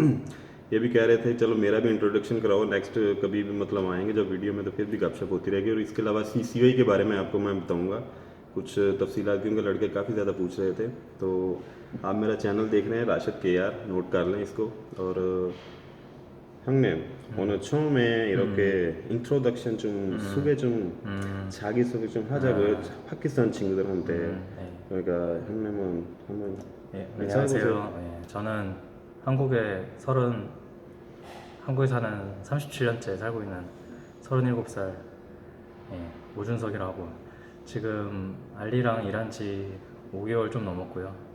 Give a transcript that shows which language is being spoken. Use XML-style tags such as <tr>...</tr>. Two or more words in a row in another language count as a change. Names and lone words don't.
<hi>ये भी कह रहे थे चलो मेरा भी इंट्रोडक्शन कराओ, नेक्स्ट कभी भी मतलब आएंगे जब वीडियो में तो फिर भी गपशप होती रहेगी। और इसके अलावा CCI के बारे में आपको मैं बताऊँगा कुछ तफसीलात, क्योंकि लड़के काफ़ी ज़्यादा पूछ रहे थे। तो आप मेरा चैनल देख रहे हैं राशिद KR, नोट कर लें इसको।</hi> <ko>और 형님, 오늘 처음에 이렇게 인트로덕션 좀 소개 좀 자기소개 좀 하자고요. 파키스탄 친구들한테. 네. 그러니까 형님은 한번 예, 인사해보세요. 안녕하세요. 예, 저는 한국에 사는 37년째 살고 있는 37살 오준석이라고 지금 알리랑 일한 지 5개월 좀 넘었고요.</ko>